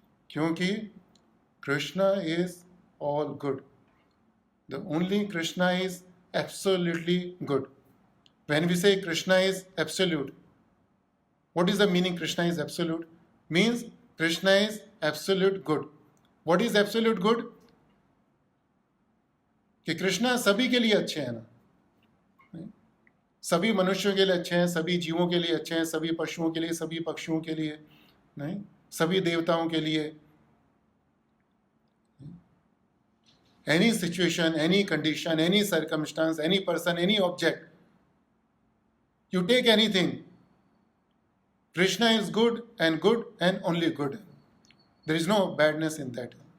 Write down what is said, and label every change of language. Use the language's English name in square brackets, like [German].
[English] क्योंकि Krishna is all good. The only Krishna is absolutely good. When we say Krishna is absolute, what is the meaning Krishna is absolute? Means Krishna is absolute good. What is absolute good? [Hindi] कि कृष्णा सभी के लिए अच्छे हैं ना. सभी मनुष्यों के लिए अच्छे हैं, सभी जीवों के लिए अच्छे हैं, सभी पशुओं के लिए, सभी पक्षियों के लिए, नहीं, सभी देवताओं के लिए. [English] Any situation, any condition, any circumstance, any person, any object, you take anything, Krishna is good and only good. There is no badness in that.